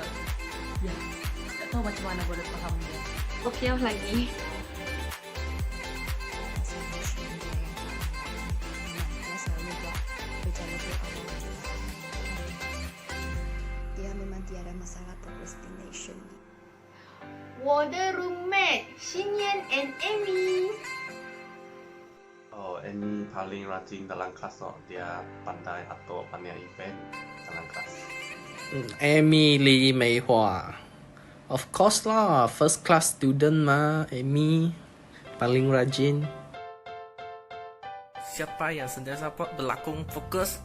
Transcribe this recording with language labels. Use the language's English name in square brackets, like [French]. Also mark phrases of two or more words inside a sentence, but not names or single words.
[Malay] Ya, tak tahu macam mana boleh faham dia. Kok Yao lagi. rasa emotion dia yang memang dia selalu buat kerja lebih awal. Dia memang tiada masalah procrastination. [Chinese] 我的 roommate 新妍 and Amy. [Malay] Oh, Amy paling rajin dalam kelas oh. Dia pandai atur banyak event dalam kelas. Amy Lee Mei Hua. [English] Of course lah, first class student mah, Amy [Malay] paling rajin. Siapa yang sentiasa berlakon fokus?